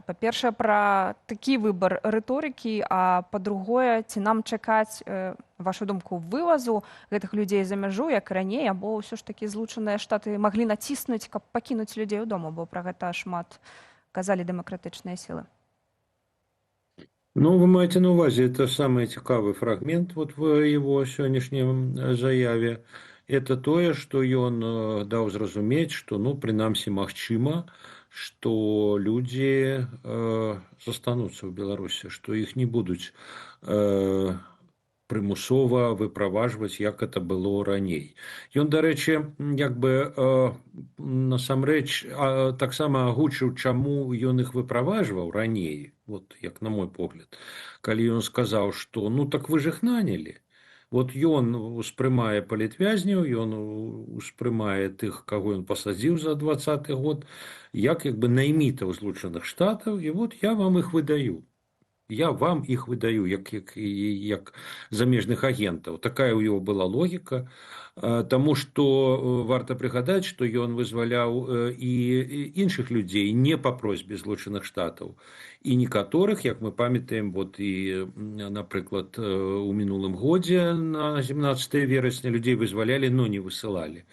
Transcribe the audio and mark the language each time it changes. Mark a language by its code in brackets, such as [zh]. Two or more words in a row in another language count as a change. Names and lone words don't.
[be] Па-першае, пра такі выбар рыторыкі, а па-другое, ці нам чакаць, вашу думку, вывазу гэтых людзей за мяжу, як раней, або ўсё ж такі Злучаныя Штаты маглі націснуць, каб пакінуць людзей у дома, бо пра гэта шмат казалі дэмакратычныя сілы. Ну, вы маете на увазе, [ru] это самый цікавый фрагмент вот в его [be] сённяшнім заяве. Это тое, што ён даў зразумець, што, ну, прынамсі, магчыма, што людзі застануцца ў Беларусі, што іх не будуць прымусова выправажваць, як это было раней. Ён, дарэчы, як бы насамрэч таксама агучыў, чаму ён іх выправажваў раней, вот як на мой погляд, калі ён сказаў, што ну так вы ж іх нанялі. Вот ён успрымае палітвязняў, ён успрымае тых, каго ён пасадзіў за 20-й год, як бы наймітаў Злучаных Штатаў, і вот я вам іх выдаю. [ru] Я вам их выдаю, [be] як замежных агентаў. Такая ў яго была логіка, таму што варта прыгадаць, што ён вызваляў і іншых людзей не па просьбе Злучаных Штатаў. І некаторых, як мы памятаем, вот і, напрыклад, у мінулым годзе на 17 верасня людзей вызвалялі, но не высылалі.